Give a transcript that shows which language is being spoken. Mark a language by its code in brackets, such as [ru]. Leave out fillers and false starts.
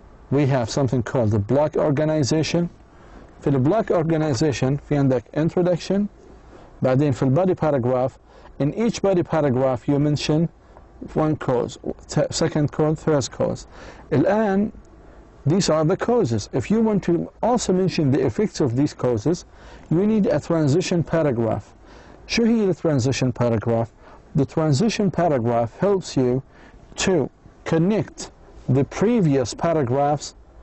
[en] We have something called the block organization. [ar] في البلوك organization في عندك introduction, بعدين في body paragraph. [en] In each body paragraph you mention one cause, second cause, third cause. الآن these are the causes. If you want to also mention the effects of these causes, you need a transition paragraph. [ar] شو هي [en] the transition paragraph? The transition paragraph helps you to connect the previous paragraphs.